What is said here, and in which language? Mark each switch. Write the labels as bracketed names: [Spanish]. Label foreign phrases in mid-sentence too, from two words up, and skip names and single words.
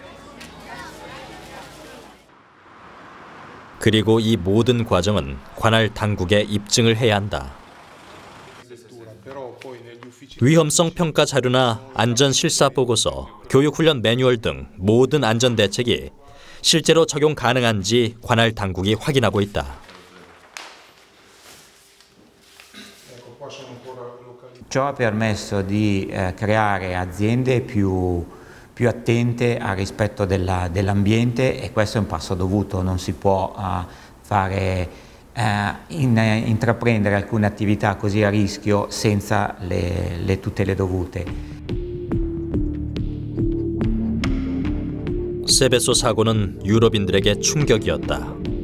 [Korean] 그리고 이 모든 과정은 관할 당국에 입증을 해야 한다. 위험성 평가 자료나 안전 실사 보고서, 교육 훈련 매뉴얼 등 모든 안전 대책이 실제로 적용 가능한지 관할 당국이 확인하고 있다. [Italian] Ciò ha permesso di creare aziende più attente al rispetto dell'ambiente e questo è un passo dovuto, non si può intraprendere alcune attività così a rischio senza le tutele dovute. [Korean] 세베소 사고는 유럽인들에게 충격이었다.